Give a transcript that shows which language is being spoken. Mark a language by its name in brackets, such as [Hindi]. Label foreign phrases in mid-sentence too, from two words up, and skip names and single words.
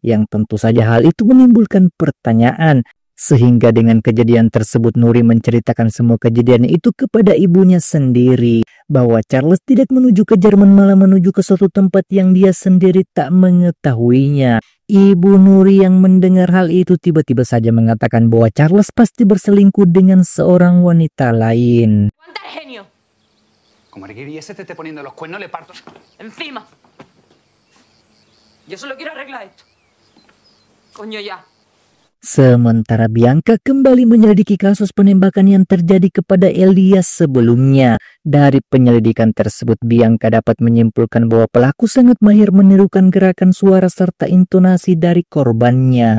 [Indonesian] Yang tentu saja hal itu menimbulkan pertanyaan. Sehingga dengan kejadian tersebut Nuri menceritakan semua kejadian itu kepada ibunya sendiri. Bahwa Charles tidak menuju ke Jerman, malah menuju ke suatu tempat yang dia sendiri tak mengetahuinya. Ibu Nuri yang mendengar hal itu tiba-tiba saja mengatakan bahwa Charles pasti berselingkuh dengan seorang wanita lain. [Spanish] Como y ese te esté poniendo los cuernos, le parto Encima. Yo solo quiero arreglar esto. Coño ya. [Indonesian] Sementara Bianca kembali menyelidiki kasus penembakan yang terjadi kepada Elias sebelumnya. Dari penyelidikan tersebut, Bianca dapat menyimpulkan bahwa pelaku sangat mahir menirukan gerakan suara serta intonasi dari korbannya.